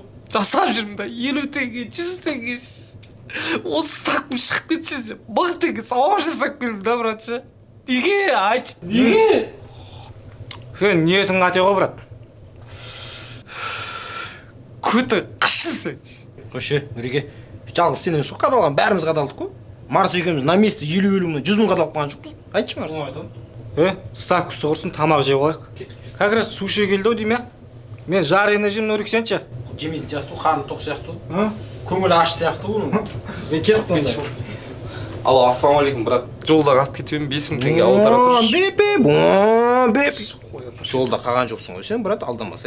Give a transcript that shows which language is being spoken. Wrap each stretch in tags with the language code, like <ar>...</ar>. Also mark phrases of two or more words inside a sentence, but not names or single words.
<kk>Жасап жүрмін да, 50 теңге, 100 теңге. Осы стакпен шығып кетсе, 1000 теңге сауап жасап келдім да, братшы. Неге, айтшы, неге? Ниетің қате ғой, брат. Көті қышысың. Қойшы, Нұреке, жалғыз сен емес қадалған, бәріміз қадалдық қой. Марс екеуміз</kk> <ru>на месте</ru> <kk>50 мыңнан 100 мың қадалып қалған жоқпыз. Айтшы Марс. Ставкасы құрсын, тамақ жеп алайық.</kk> <ru>Как раз</ru> <kk>суши келді дейме? Мен жарыны жем, Нұрек сенші? Жемейтін сияқты, қарны тоқ сияқты. Көңіл аш сияқты оның. Мен кетіп қойды. Алло, ассалаумалейкум, брат. Жолда қалып кетуім 5000 теңге аудара тұршы. Жолда қалған жоқсың ғой сен, брат, алданбасай.</kk>